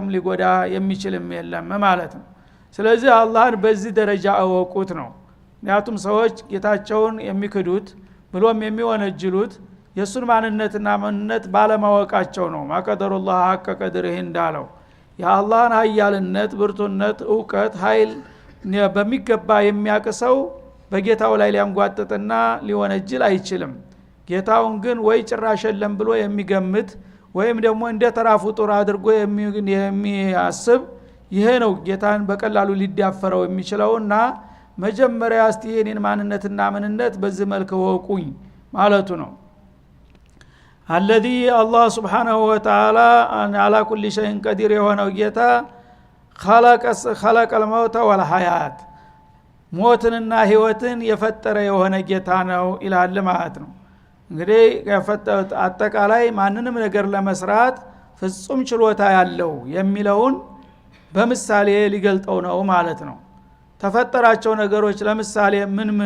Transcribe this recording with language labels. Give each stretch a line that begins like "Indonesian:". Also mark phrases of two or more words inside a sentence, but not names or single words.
Amharic: ሊጎዳ የሚችልም የለም ማለት ነው ስለዚህ አላህን በዚህ ደረጃ አወቁት ነው ምክንያቱም ሰዎች ጌታቸውን የሚክዱት ብሎም የሚወነጅሉት የሱን ማንነትና ማንነት ባለማወቃቸው ነው
Arabic: ما قدروا الله حق قدره
Amharic: እንዳለው የአላህን ኃያልነት ብርቱነት ዕውቀት ኃይል በሚገባ የሚያቅሰው በጌታው ላይ ሊያንጓጥጥና ሊወነጅል አይችልም ጌታውን ግን ወይ ጭራሽ የለም ብሎ የሚገምት ወይም ደግሞ እንደ ተራ ፍጡር አድርጎ የሚያስብ ይሄ ነው ጌታን በቀላሉ ሊዳፈረው የሚችለውና መጀመሪያ እስቲ የኔን ማንነትና ምንነት በዚህ መልኩ ወቁኝ ማለቱ ነው
Arabic: الذي الله سبحانه وتعالى على كل شيء قدير
Amharic: የሆነው ጌታ
Arabic: خلق الموت والحياه
Amharic: ሞትንና ህይወትን የፈጠረ የሆነ ጌታ ነው ይላል ማለት ነው እንግዲህ አጠቃላይ ማንንም ነገር ለመስራት ፍጹም ችሎታ ያለው የሚለውን በምሳሌ ሊገልጠው ነው ማለት ነው ተፈጠራቸው ነገሮች ለምሳሌ ምን